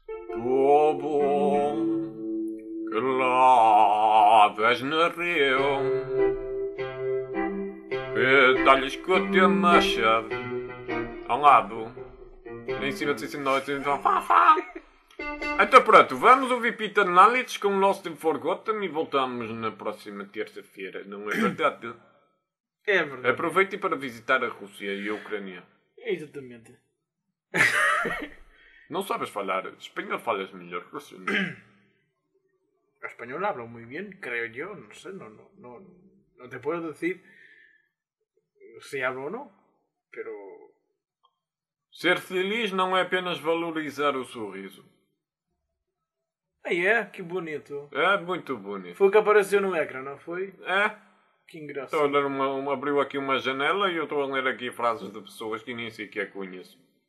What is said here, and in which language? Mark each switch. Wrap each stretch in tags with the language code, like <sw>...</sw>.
<pt>Povo que lavas no rio, pedales com a tua machado a um lado, em cima de 69, então pronto, vamos ouvir Peter Nalitz com Lost in Forgotten e voltamos na próxima terça-feira, não é verdade? É verdade. Aproveite para visitar a Rússia e a Ucrânia. Exatamente. Não sabes falar espanhol, falas melhor russo. O</pt> <es>espanhol habla muy bien, creo yo, no sé, no te puedo decir se hablo</es> <pt>ou não,</pt> <es>pero...</es> <pt>Ser feliz não é apenas valorizar o sorriso. Ah, é? Que bonito. É, muito bonito. Foi o que apareceu no ecrã, não foi? É. Que engraçado. Estou a ler abriu aqui uma janela e eu estou a ler aqui frases de pessoas que nem sequer conheço.</pt>